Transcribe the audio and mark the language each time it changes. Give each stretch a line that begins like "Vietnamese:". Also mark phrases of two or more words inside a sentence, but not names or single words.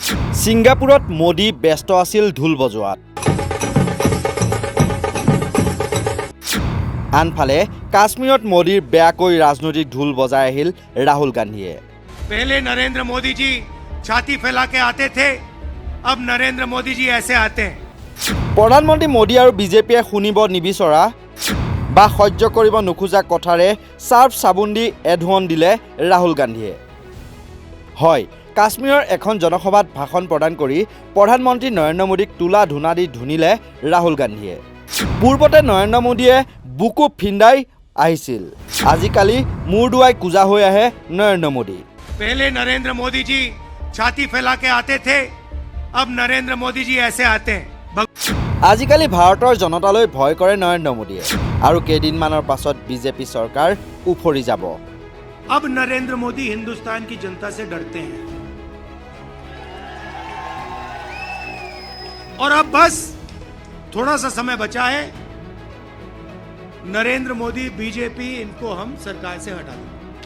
Assamese: ছিংগাপুৰত মোদী ব্যস্ত আছিল ঢোল বজোৱাত। আনফালে কাশ্মীৰত মোদীৰ বেয়াকৈ ৰাজনৈতিক ঢোল বজাই আহিল ৰাহুল গান্ধীয়ে।
Hindi: पहले नरेंद्र मोदी जी छाती फैला के आते थे, अब नरेंद्र मोदी जी ऐसे आते हैं।
Assamese: প্ৰধানমন্ত্ৰী মোদী আৰু বিজেপিয়ে শুনিব নিবিচৰা বা সহ্য কৰিব নোখোজা কথাৰে চাৰ্ফ চাবোন দি এধুৱন দিলে ৰাহুল গান্ধীয়ে। হয়, কাশ্মীৰৰ এখন জনসভাত ভাষণ প্ৰদান কৰি প্ৰধানমন্ত্ৰী নৰেন্দ্ৰ মোদীক তোলা ধূনা দি ধুনিলে ৰাহুল গান্ধীয়ে। পূৰ্বতে নৰেন্দ্ৰ মোদীয়ে বুকু ফিন্দাই আহিছিল, আজিকালি মূৰ দুৱাই কোজা হৈ আহে নৰেন্দ্ৰ মোদী।
Hindi: पहले नरेंद्र मोदी जी छाती फैला के आते थे, अब नरेंद्र मोदी जी ऐसे आते हैं।
Assamese: আজিকালি ভাৰতৰ জনতালৈ ভয় কৰে নৰেন্দ্ৰ মোদীয়ে আৰু কেইদিনমানৰ পাছত বিজেপি চৰকাৰ উফৰি যাব।
Hindi: अब नरेंद्र मोदी हिंदुस्तान की जनता से डरते हैं और अब बस थोड़ा सा समय बचा है, नरेंद्र मोदी बीजेपी इनको हम सरकार से हटा दें।